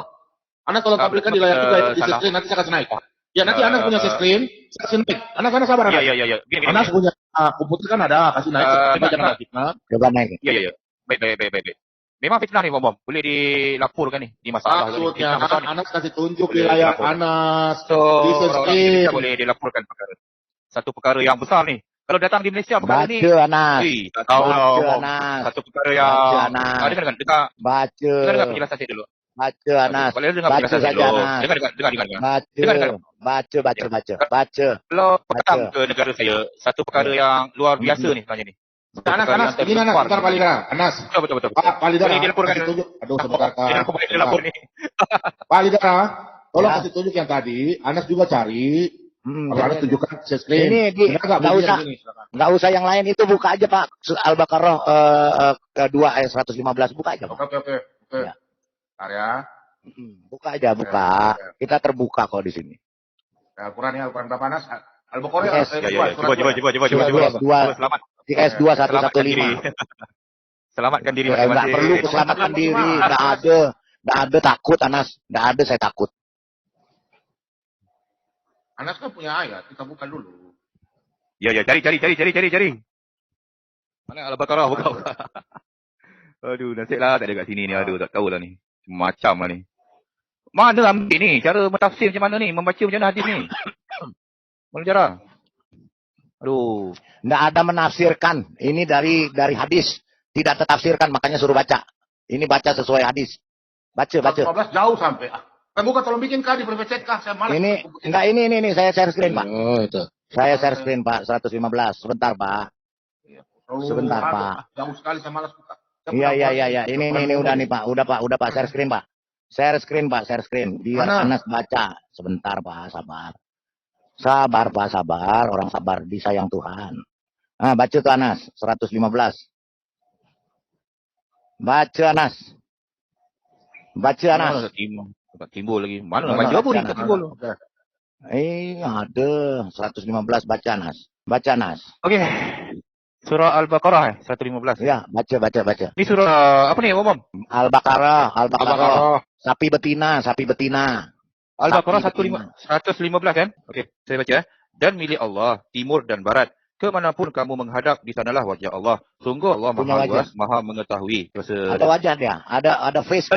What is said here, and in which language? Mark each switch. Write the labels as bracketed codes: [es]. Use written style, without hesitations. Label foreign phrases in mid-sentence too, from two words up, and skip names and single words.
[id] Anas tolong tampilkan di layar juga itu di screen, nanti saya kasih naik. Ya nanti Anas punya screen, saya kasih naik. Anas sabar Anas. Iya. Gini. Anas punya komputer kan ada, kasih naik. Jangan fitnah. Coba naik. Iya. Baik. Memang fitnah nih, Bom. [ms] Boleh dilaporkan nih di masalah. [id] Maksudnya Anas kasih tunjuk di layar Anas. So, di screen. [ms] kita boleh dilaporkan perkara. Satu perkara yang besar nih. Kalau datang di Malaysia perkara ni. [id] Baca Anas. [ms] Tak tahu [id] Baca [ms] lah. [id] Anas. [ms] Satu perkara yang dengar [id] Baca. [ms] penjelasan saya dulu. [id] Baca Anas. [ms] Boleh dengar [id] Baca [ms] penjelasan saya saja dulu. [id] Anas. Dengar. Baca. [ms] Kalau datang ke negara saya, satu perkara yang luar biasa ni sebenarnya ni. [id] Anas, ini Anas, bentar Palidara. Anas. Betul. Pak Palidara. [ms] Boleh dilaporkan. [id] Kasih tunjuk. Aduh, sebentar Kak. [ms] Aku boleh dilapor ni. [id] Palidara, tolong kasih tunjuk yang tadi. Anas juga cari. Kalau Anas tunjukkan screen. Ini nggak usah yang lain, itu buka aja Pak. Al-Baqarah kedua ayat 115, buka aja Pak. Oke. Ya. Bentar ya. Buka aja, buka. Kita terbuka kok di sini. Al-Quran berapa Anas? Al-Baqarah Yes. Coba. Selamat. Di S2 115. Selamatkan diri Nggak masing-masing. perlu selamatkan diri, nggak ada takut Anas, nggak ada saya takut. Anas kan punya ayat, kita buka dulu. Ya, cari. Mana Al-Baqarah buka. [ms] Aduh, nasib lah tak ada kat sini ni. Aduh, tak tahulah ni. Macam lah ni. Mana ambil ni? Cara mentafsir macam mana ni? Membaca macam mana hadis ni? Mana cara? Aduh. [id] Nggak ada menafsirkan. Ini dari hadis. Tidak tertafsirkan, makanya suruh baca. Ini baca sesuai hadis. Baca. [ms] 15 jauh sampai. [id] Kan buka tolong bikin kah di [en] private chat [id] kah? [ms] Saya malas. [id] Ini saya [en] share screen [id] Pak. Oh, itu. Saya [en] share screen [id] Pak, 115. Sebentar Pak. Sebentar Pak. [ms] Jauh sekali saya malas buka. [id] Iya. Ini udah nih Pak. Udah Pak. [en] Share screen [id] Pak. [en] Share screen. [id] Biar Anas baca. Sebentar Pak, sabar. Sabar Pak, sabar. Orang sabar, disayang Tuhan. Baca tuh Anas, 115. Baca Anas. [ms] Tak timbul lagi. Mana nak baca apa ni? Tak timbul. [id] Ada. 115 baca Anas. Okey. Surah Al-Baqarah 115. Ya, baca. [ms] Ni surah apa ni, Om? [id] Al-Baqarah. Sapi betina. [ms] Al-Baqarah 115 kan? Okey, saya baca. Dan milik Allah, timur dan barat. Kemanapun kamu menghadap, di sanalah wajah Allah. Sungguh Allah Maha Luas, Maha mengetahui. Ada wajah dia. Ada face kan.